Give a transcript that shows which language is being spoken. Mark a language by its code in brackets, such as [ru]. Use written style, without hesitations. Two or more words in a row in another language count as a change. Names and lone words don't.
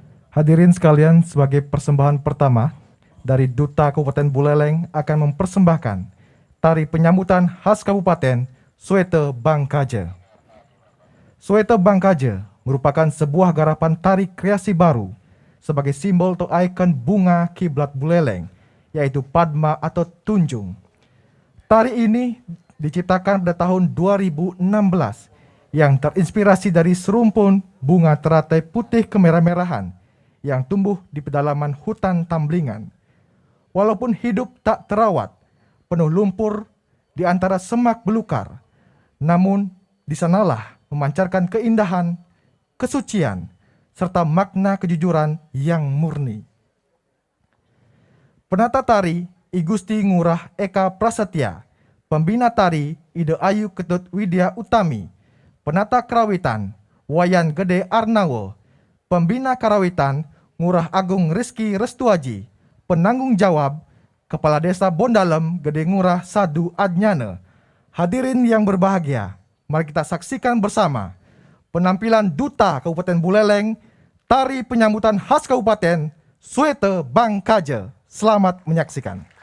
[id] Hadirin sekalian, sebagai persembahan pertama dari Duta Kabupaten Buleleng akan mempersembahkan tari penyambutan khas Kabupaten Swete Bangkaja. Swete Bangkaja merupakan sebuah garapan tari kreasi baru sebagai simbol atau ikon bunga kiblat Buleleng, yaitu Padma atau Tunjung. Tari ini diciptakan pada tahun 2016 yang terinspirasi dari serumpun bunga teratai putih kemerah-merahan yang tumbuh di pedalaman hutan Tamblingan. Walaupun hidup tak terawat, penuh lumpur di antara semak belukar, namun di sanalah memancarkan keindahan, kesucian, serta makna kejujuran yang murni. Penata tari I Gusti Ngurah Eka Prasetya, pembina tari Ide Ayu Ketut Widya Utami, penata karawitan Wayan Gede Arnawo, pembina karawitan Ngurah Agung Rizky Restuaji, penanggung jawab Kepala Desa Bondalem Gede Ngurah Sadu Adnyane. Hadirin yang berbahagia, mari kita saksikan bersama penampilan Duta Kabupaten Buleleng, tari penyambutan khas Kabupaten Swete Bangkaja. Selamat menyaksikan.